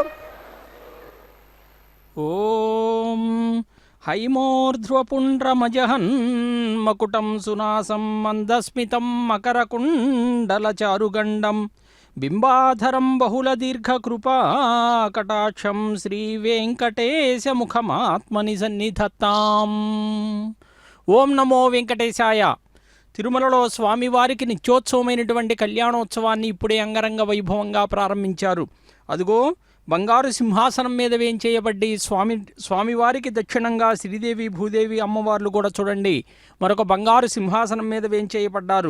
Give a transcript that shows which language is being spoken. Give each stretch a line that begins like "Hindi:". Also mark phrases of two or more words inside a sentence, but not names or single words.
Sanskrit: ओम हैमोर्ध्वपुण्ड्रमजहन् मकुटं सुनासं मन्दस्मितं मकरकुण्डलचारुगण्डं बिंबाधरं बहुलदीर्घकृपाकटाक्षं श्रीवेङ्कटेशमुखमात्मनि सन्निधत्ताम्। ఓం నమో వెంకటేశాయ.
Telugu: తిరుమలలో స్వామివారికి నిత్యోత్సవమైనటువంటి కళ్యాణోత్సవాన్ని ఇప్పుడే అంగరంగ వైభవంగా ప్రారంభించారు. అదుగో బంగారు సింహాసనం మీద వేంచేయబడ్డి స్వామివారికి దక్షిణంగా శ్రీదేవి భూదేవి అమ్మవార్లు కూడా చూడండి మరొక బంగారు సింహాసనం మీద వేంచేయబడ్డారు.